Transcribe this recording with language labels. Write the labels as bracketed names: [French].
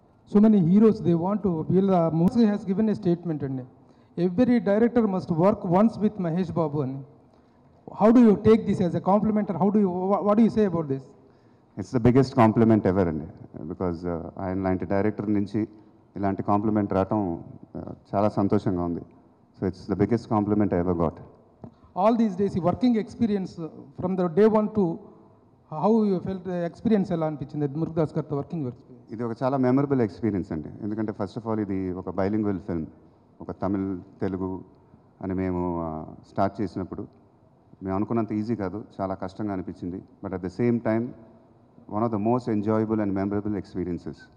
[English] So many heroes, they want to feel. Moses has given a statement, and every director must work once with Mahesh Babu. And how do you take this as a compliment, or what do you say about this? It's the biggest compliment ever, అండి. [Telugu] Because ఆయన లాంటి director నుంచి ఇలాంటి complement రావటం చాలా సంతోషంగా ఉంది. [English] So it's the biggest compliment I ever got. All these days, your working experience from the day one to how you felt experience [Telugu] ఎలా అనిపించింది మురుగదాస్ గారితో వర్కింగ్ ఎక్స్పీరియన్స్? ఇది ఒక చాలా మెమరబుల్ ఎక్స్పీరియన్స్ అండి. ఎందుకంటే ఫస్ట్ ఆఫ్ ఆల్ ఇది ఒక బైలింగ్వల్ ఫిల్మ్. ఒక తమిళ్ తెలుగు అని మేము స్టార్ట్ చేసినప్పుడు మేము అనుకున్నంత ఈజీ కాదు, చాలా కష్టంగా అనిపించింది. [English] But at the same time one of the most enjoyable and memorable experiences.